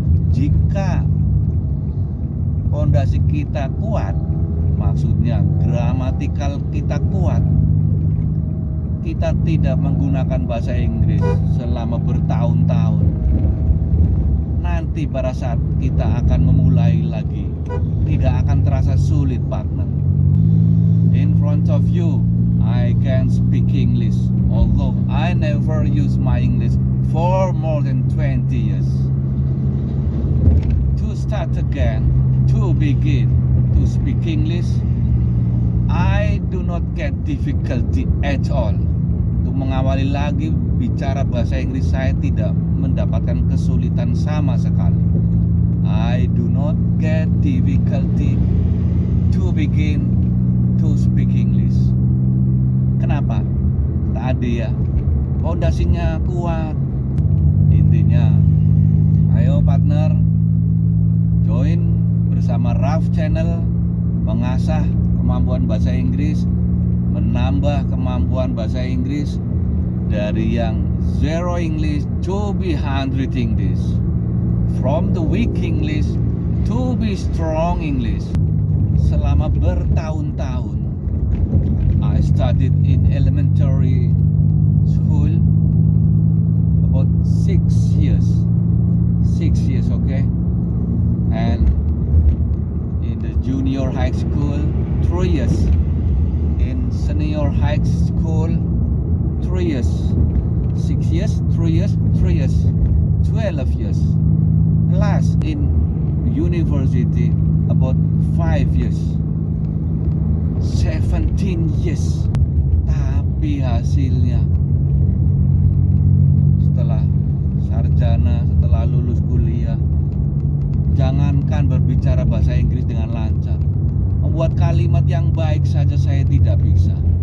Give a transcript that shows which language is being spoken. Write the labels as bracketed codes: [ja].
[id] Jika pondasi kita kuat, maksudnya gramatikal kita kuat, kita tidak menggunakan bahasa Inggris selama bertahun-tahun, nanti pada saat kita akan memulai lagi, tidak akan terasa sulit, partner. [en] In front of you, I can speak English, although I never use my English for more than 20 years. To start again, to begin to speak English, I do not get difficulty at all. [id] Untuk mengawali lagi bicara bahasa Inggris, saya tidak mendapatkan kesulitan sama sekali. [en] I do not get difficulty to begin to speak English. [id] Kenapa? Tadi ya, pondasinya kuat. Intinya, ayo partner, join bersama Raf Channel, mengasah kemampuan bahasa Inggris, menambah kemampuan bahasa Inggris, Dari yang [en] zero English to be 100 English. From the weak English to be strong English. [id] Selama bertahun-tahun. [en] I studied in elementary school about 6 years. 6 years, okay? And in the junior high school, 3 years. In senior high school, 3 years. 6 years, 3 years, 3 years. 12 years. Plus in university, about 5 years. 17 years. [id] Tapi hasilnya setelah sarjana, setelah lulus kuliah, jangankan berbicara bahasa Inggris dengan lancar, membuat kalimat yang baik saja saya tidak bisa.